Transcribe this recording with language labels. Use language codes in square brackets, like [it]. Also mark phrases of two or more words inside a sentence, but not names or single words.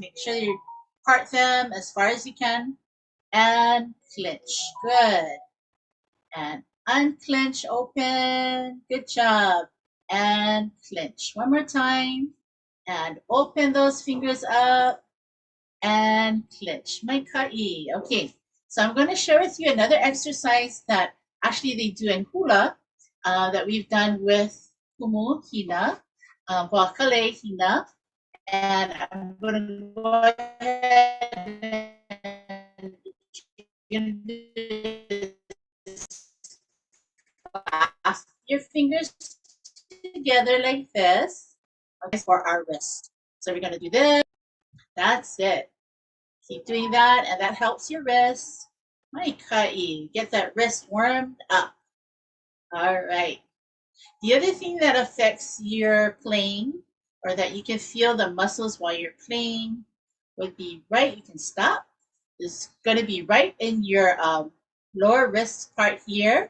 [en] Make sure you part them as far as you can. And clench. Good. And unclench, open. Good job. And clench. One more time. And open those fingers up. And clench. [haw] Mai ka'i. [en] Okay, so I'm going to share with you another exercise that actually they do in hula that we've done with kumu hina, wakale hina, and I'm going to go ahead and clasp your fingers together like this for our wrist. So we're going to do this. That's it. Keep doing that, and that helps your wrist. [haw] Mai ka'i. [en] Get that wrist warmed up. All right. The other thing that affects your playing, or that you can feel the muscles while you're playing, would be right. You can stop is going to be right in your lower wrist part here.